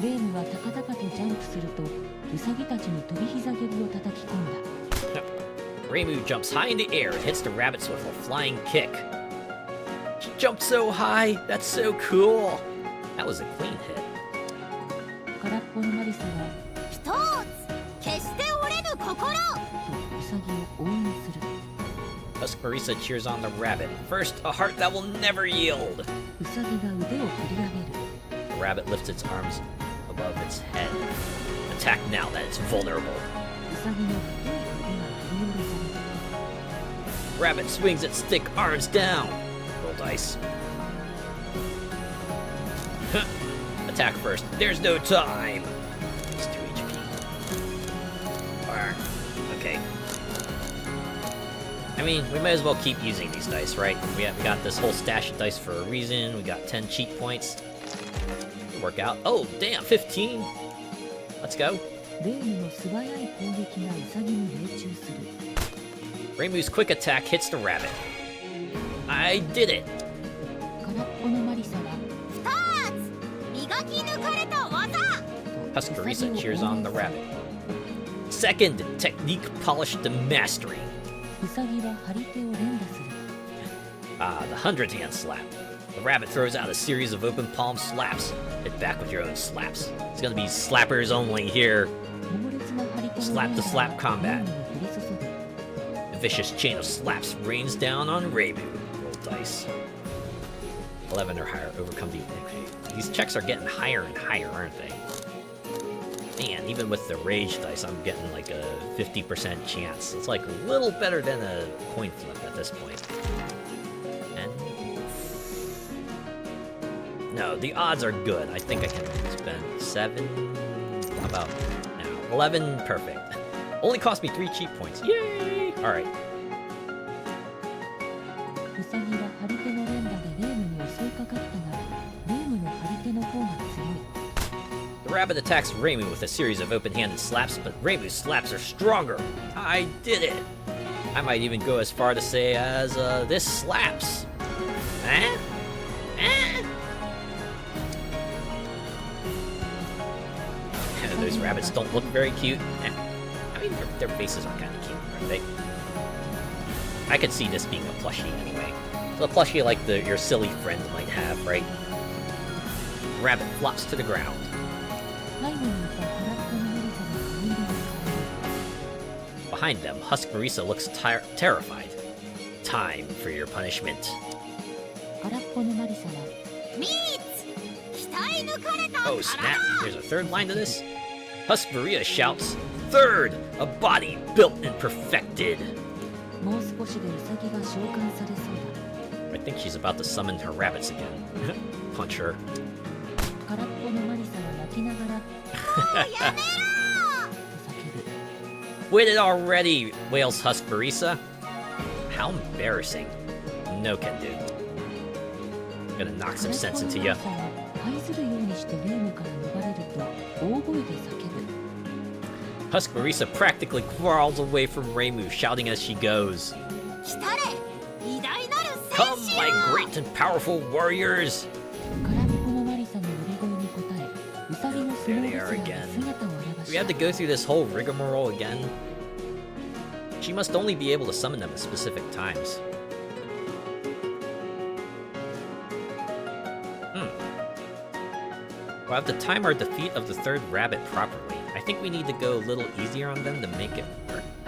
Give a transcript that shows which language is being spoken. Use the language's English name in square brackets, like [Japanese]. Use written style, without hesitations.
[Japanese] レームは高々とジャンプするとウサギたちに飛び膝蹴りを叩き込んだ。 [English] Reimu jumps high in the air and hits the rabbits with a flying kick. She jumped so high! That's so cool! That was a clean hit. [Japanese] 空っぽのマリサは一つ決して折れぬ心。とウサギを応援する。 [English] Marisa cheers on the rabbit. First, a heart that will never yield. [Japanese] ウサギが腕を振り上げる。 [English] The rabbit lifts its arms above its head. Attack now that it's vulnerable. [Japanese] ウサギの太い腕が振り下ろされる。 [English] Rabbit swings its thick arms down. Roll dice. Attack first. There's no time. It's 2 HP. Arr. Okay. I mean, we might as well keep using these dice, right? We got this whole stash of dice for a reason. We got 10 cheat points. Work out. Oh, damn, 15. Let's go. [Japanese] レームの素早い攻撃がウサギに命中する。 [English] Reimu's quick attack hits the rabbit. I did it. [Japanese] 空っぽのマリサは二つ磨き抜かれた技。 [English] Huskarisa cheers on the rabbit. Second, technique polished to mastery. [Japanese] ウサギは張り手を連打する。 [English] Ah, the 100-hand slap. The rabbit throws out a series of open palm slaps. Hit back with your own slaps. It's gonna be slappers only here. [Japanese] 猛烈な張り手の [English] Slap to slap combat. [Japanese] レームに降り注ぐ。 [English] A vicious chain of slaps rains down on Reimu. Roll dice. 11 or higher, overcome the... Okay. These checks are getting higher and higher, aren't they? Man, even with the rage dice, I'm getting like a 50% chance. It's like a little better than a coin flip at this point. And... No, the odds are good. I think I can spend 7... How about now? 11, perfect. Only cost me 3 cheat points. Yay! Alright. [Japanese] ウサギは張り手の連打でレームに襲いかかったが、レームの張り手の方が強い。 [English] The rabbit attacks Reimu with a series of open-handed slaps, but Reimu's slaps are stronger. I did it! I might even go as far to say as, this slaps. Eh? Eh? Those rabbits don't look very cute. Eh. I mean, their faces are kind of cute, aren't they? I could see this being a plushie anyway. So a plushie like your silly friend might have, right? The rabbit flops to the ground. [Japanese] 背後にいた空っぽのマリサが髪色を変える。 [English] Behind them, Marisa looks terrified. Time for your punishment. [Japanese] 空っぽのマリサは三つ鍛え抜かれた体。 [English] Oh snap, there's a third line to this? Marisa shouts, Third! A body built and perfected! [Japanese] もう少しでウサギが召喚されそうだ。 [English] I think she's about to summon her rabbits again. Punch her. [Japanese] 空っぽのマリサは泣きながらやめろと叫ぶ。 [English] Quit it already, wails Marisa. How embarrassing. No can do. Gonna knock some sense into you. [Japanese] 空っぽのマリサは這いずるようにしてレームから逃れると大声で叫ぶ。 [English] Marisa practically crawls away from Reimu, shouting as she goes. [Japanese] 来たれ偉大なる戦 [English] Come, [Japanese] 士 [English] my [Japanese] よ。 [English] great and powerful warriors! [Japanese] 空っぽのマリサの呼び声に応え、ウサギのスノ [English] There [Japanese] ー [English] they [Japanese] レ [English] are [Japanese] スラー [English] again. [Japanese] が姿を現 [English] Do [Japanese] し [English] we have [Japanese] た [English] to。go through this whole rigmarole again? She must only be able to summon them at specific times. We'll have to time our defeat of the third rabbit properly. I think we need to go a little easier on them to make it work.